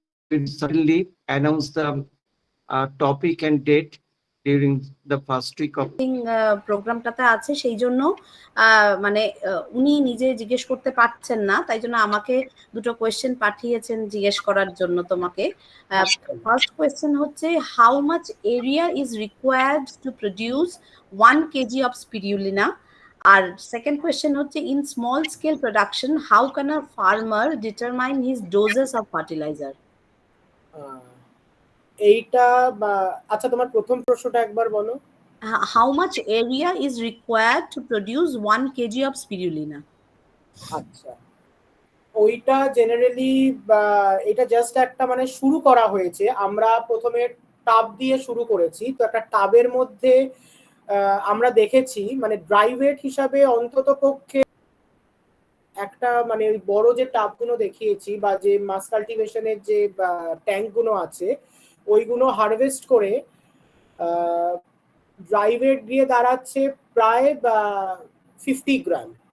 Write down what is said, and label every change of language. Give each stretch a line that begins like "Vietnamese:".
English: We will certainly announce the topic and date during the first week of
Bangla: প্রোগ্রামটাতে আছে, সেই জন্য মানে উনি নিজে জিজ্ঞেস করতে পারছেন না, তাই জন্য আমাকে দুটো কোয়েশ্চেন পাঠিয়েছেন জিজ্ঞেস করার জন্য তোমাকে।
English: First question হচ্ছে, how much area is required to produce 1 kg of spirulina? আর second question হচ্ছে, in small scale production how can a farmer determine his doses of fertiliser?
Bangla: এইটা আচ্ছা, তোমার প্রথম প্রশ্নটা একবার বলো।
English: How much area is required to produce 1 kg of spirulina?
Bangla: আচ্ছা, ওইটা জেনারেলি এটা জাস্ট একটা মানে শুরু করা হয়েছে। আমরা প্রথমে টাব দিয়ে শুরু করেছি, তো একটা টাবের মধ্যে আমরা দেখেছি মানে ড্রাই ওয়েট হিসাবে অন্তত পক্ষে একটা মানে ওই বড় যে টাবগুলো দেখিয়েছি বা যে মাস কাল্টিভেশনের যে ট্যাঙ্কগুলো আছে ওইগুলো হারভেস্ট করে ড্রাই ওয়েট দিয়ে দাঁড়াচ্ছে প্রায় 50 গ্রাম।